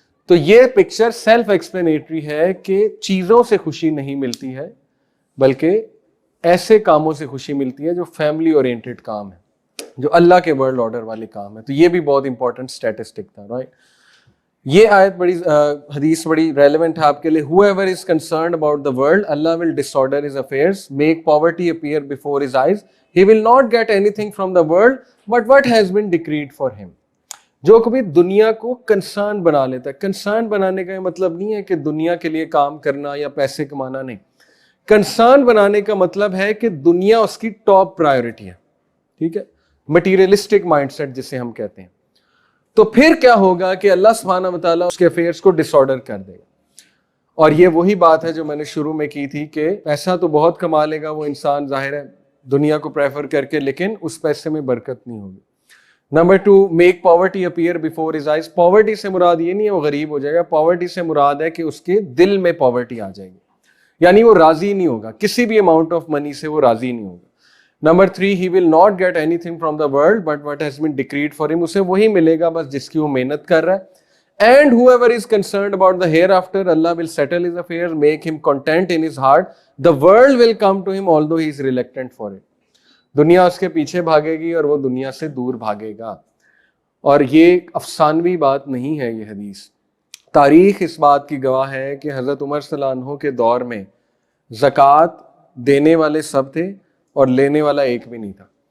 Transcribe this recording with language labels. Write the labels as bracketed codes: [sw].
[ur] تو یہ picture self explanatory ہے کہ چیزوں سے خوشی نہیں ملتی ہے بلکہ ایسے کاموں سے خوشی ملتی ہے جو فیملی اورینٹڈ کام ہے، جو اللہ کے ورلڈ آرڈر والے کام ہے. تو یہ بھی بہت امپورٹنٹ اسٹیٹسٹک تھا، رائٹ. یہ آیت بڑی حدیث بڑی ریلیونٹ ہے آپ کے لیے. [en] whoever is concerned about the world, Allah will disorder his affairs, make poverty appear before his eyes. He will not get anything from the world but what has been decreed for him. [ur] جو کبھی دنیا کو concern بنا لیتا ہے، concern بنانے کا یہ مطلب نہیں ہے کہ دنیا کے لیے کام کرنا یا پیسے کمانا، نہیں. کنسرن بنانے کا مطلب ہے کہ دنیا اس کی ٹاپ پرائیورٹی ہے، ٹھیک ہے، مٹیریلسٹک مائنڈ سیٹ جسے ہم کہتے ہیں. تو پھر کیا ہوگا کہ اللہ سبحانہ وتعالیٰ اس کے افیئرس کو ڈس آرڈر کر دے گا. اور یہ وہی بات ہے جو میں نے شروع میں کی تھی کہ پیسہ تو بہت کما لے گا وہ انسان ظاہر ہے دنیا کو پریفر کر کے, لیکن اس پیسے میں برکت نہیں ہوگی. Number 2, [en] Make poverty appear before his eyes. [ur] Poverty سے مراد یہ نہیں ہے وہ غریب ہو جائے گا, پاورٹی سے مراد ہے کہ اس کے دل میں پاورٹی آ جائے گی, یعنی وہ راضی نہیں ہوگا کسی بھی اماؤنٹ آف منی سے, وہ راضی نہیں ہوگا. Number 3, [en] he will not get anything from the world but what has been decreed for him. [ur] اسے وہی ملے گا بس جس کی وہ محنت کر رہا ہے. [en] And whoever is concerned about the hereafter, Allah will settle his affairs, make him content in his heart. The world will come to him although he is reluctant for it. [ur] دنیا اس کے پیچھے بھاگے گی اور وہ دنیا سے دور بھاگے گا. اور یہ افسانوی بات نہیں ہے, یہ حدیث تاریخ اس بات کی گواہ ہے کہ حضرت عمر صلی اللہ عنہ کے دور میں زکوٰۃ دینے والے سب تھے اور لینے والا ایک بھی نہیں تھا.